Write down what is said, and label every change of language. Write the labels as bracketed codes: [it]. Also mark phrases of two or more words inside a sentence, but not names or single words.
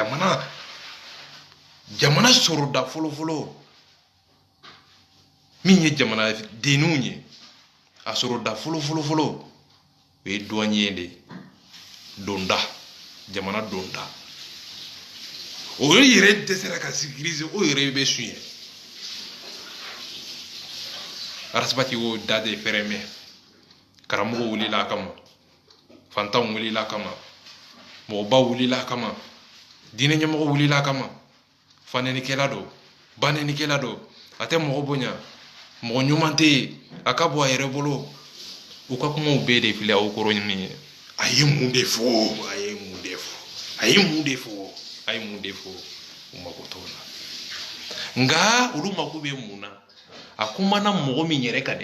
[bm] jamana sɔrɔ da fɔlɔfɔlɔ min ye jamana denninw ye a sɔrɔ da fɔlɔfɔlɔ o ye douanier de donda jamana donda o yɛrɛ dɛsɛra ka sécuriser o yɛrɛ bɛ sun ye arasibati o da de fɛrɛmɛ karamɔgɔ wulila a kama fantanw wulila a kama mɔgɔba wulila a kama diinɛ ɲɛmɔgɔ wulila a kama fanɛnikɛla do banɛnikɛla do a tɛ mɔgɔ bonya mɔgɔ ɲuman tɛ yen a ka bɔ a yɛrɛ bolo u ka kumaw bɛɛ de filɛ aw kɔrɔ ɲini ye a ye mun de fɔ u mako t'o la nka olu mako bɛ mun na a kumana mɔgɔ min yɛrɛ ka dɛ